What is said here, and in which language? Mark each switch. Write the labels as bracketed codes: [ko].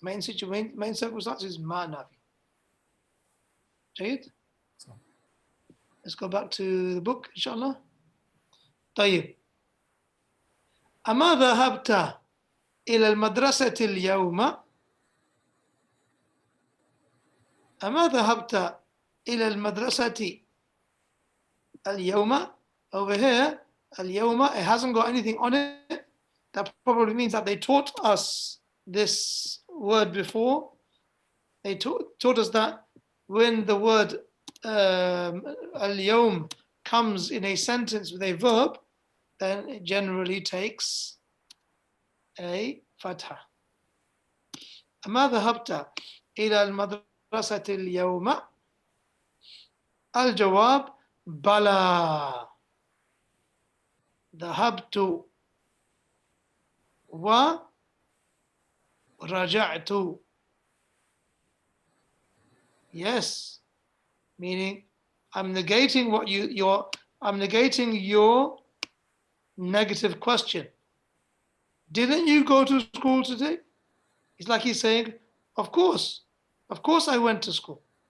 [en] Main circumstance is ma nafi. Jayid? Let's go back to the book, inshallah. [ar] طيب. أما ذهبت إلى المدرسة اليوم؟ أما ذهبت إلى المدرسة اليوم? [en] Over here, اليوم, it hasn't got anything on it. That probably means that they taught us this word before. They taught us that when the word اليوم comes in a sentence with a verb, then it generally takes a fatha. [ar] أما ذهبت إلى المدرسة اليوم؟ الجواب بلى ذهبت ورجعت. [en] Yes, meaning I'm negating what I'm negating your negative question. Didn't you go to school today? It's like he's saying, of course I went to school.